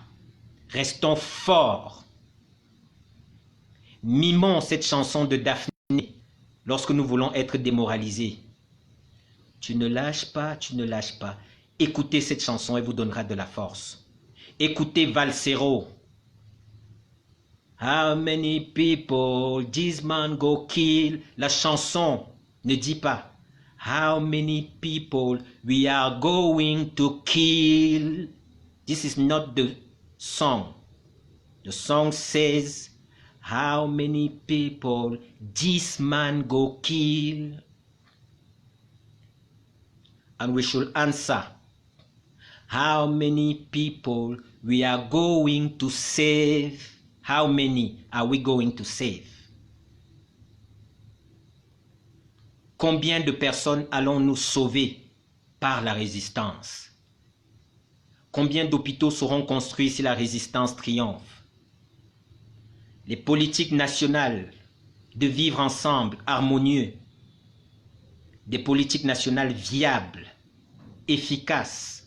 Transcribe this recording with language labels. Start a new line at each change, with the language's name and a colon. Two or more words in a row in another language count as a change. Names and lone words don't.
French: Restons forts. Mimons cette chanson de Daphné lorsque nous voulons être démoralisés. Tu ne lâches pas, tu ne lâches pas. Écoutez cette chanson, elle vous donnera de la force. Écoutez Valsero.
English: How many people this man go kill?
French: La chanson ne dit pas
English: how many people we are going to kill. This is not the song. The song says how many people this man go kill. And we should answer, how many people we are going to save? How many are we going to save?
French: Combien de personnes allons-nous sauver par la résistance? Combien d'hôpitaux seront construits si la résistance triomphe? Les politiques nationales de vivre ensemble, harmonieux, des politiques nationales viables, efficaces.